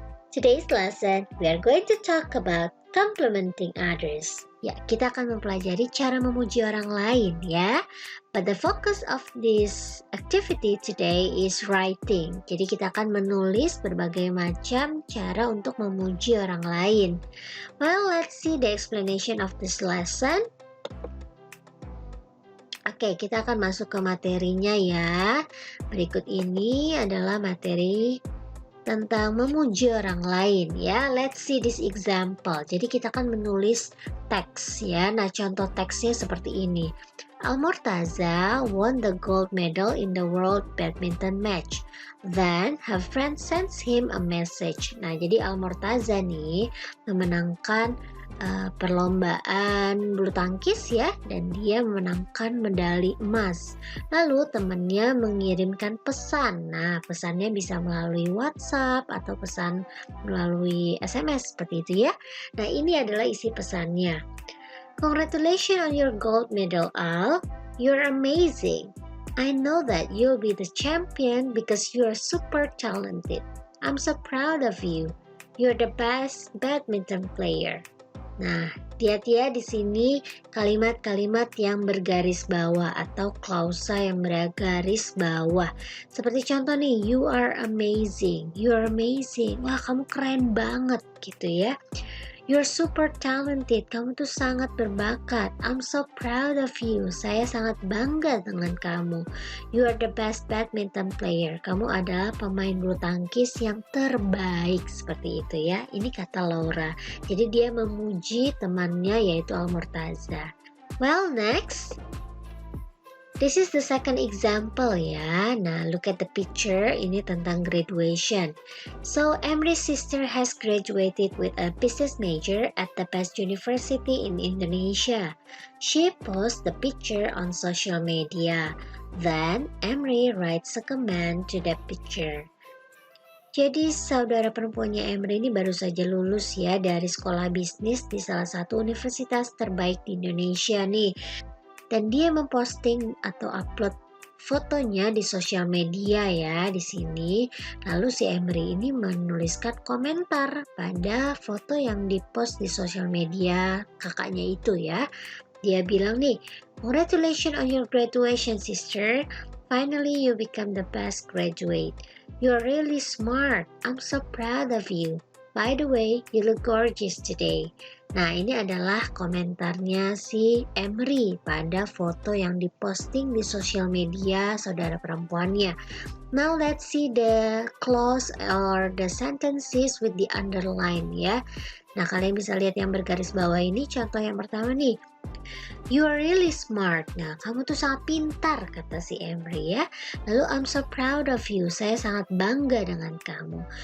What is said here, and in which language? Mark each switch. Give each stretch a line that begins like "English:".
English: Today's lesson, we are going to talk about complimenting others.
Indonesian: Ya, kita akan mempelajari cara memuji orang lain ya.
English: But the focus of this activity today is writing.
Indonesian: Jadi kita akan menulis berbagai macam cara untuk memuji orang lain.
English: Well, let's see the explanation of this lesson.
Indonesian: Oke, kita akan masuk ke materinya ya. Berikut ini adalah materi tentang memuji orang lain ya.
English: Let's see this example.
Indonesian: Jadi kita akan menulis teks ya. Nah, contoh teksnya seperti ini.
English: Al-Murtaza won the gold medal in the world badminton match. Then her friend sends him a message.
Indonesian: Nah, jadi Al-Murtaza nih memenangkan perlombaan bulu tangkis ya, dan dia memenangkan medali emas. Lalu temannya mengirimkan pesan. Nah, pesannya bisa melalui WhatsApp atau pesan melalui SMS seperti itu ya. Nah, ini adalah isi pesannya.
English: Congratulations on your gold medal, Al. You're amazing. I know that you'll be the champion because you're super talented. I'm so proud of you. You're the best badminton player.
Indonesian: Nah, hati-hati ya di sini kalimat-kalimat yang bergaris bawah atau klausa yang bergaris bawah. Seperti contoh nih,
English: you are amazing, you are amazing.
Indonesian: Wah, kamu keren banget gitu ya.
English: You're super talented,
Indonesian: kamu tuh sangat berbakat.
English: I'm so proud of you,
Indonesian: saya sangat bangga dengan kamu.
English: You are the best badminton player,
Indonesian: kamu adalah pemain bulu tangkis yang terbaik. Seperti itu ya, ini kata Laura. Jadi dia memuji temannya yaitu Al-Murtaza.
English: Well, next. This is the second example ya. Nah, look at the picture.
Indonesian: Ini tentang graduation.
English: So, Emre's sister has graduated with a business major at the best university in Indonesia. She posts the picture on social media. Then, Emre writes a comment to that picture.
Indonesian: Jadi saudara perempuannya Emre ini baru saja lulus ya dari sekolah bisnis di salah satu universitas terbaik di Indonesia nih. Dan dia memposting atau upload fotonya di sosial media ya di sini. Lalu si Emre ini menuliskan komentar pada foto yang dipost di sosial media kakaknya itu ya. Dia bilang nih,
English: congratulations on your graduation sister. Finally you become the best graduate. You're really smart. I'm so proud of you. By the way, you look gorgeous today.
Indonesian: Nah, ini adalah komentarnya si Emre pada foto yang diposting di sosial media saudara perempuannya.
English: Now let's see the clause or the sentences with the underline ya.
Indonesian: Nah, kalian bisa lihat yang bergaris bawah ini. Contoh yang pertama nih.
English: You are really smart.
Indonesian: Nah, kamu tuh sangat pintar, kata si Emre ya. Lalu,
English: I'm so proud of you.
Indonesian: Saya sangat bangga dengan kamu.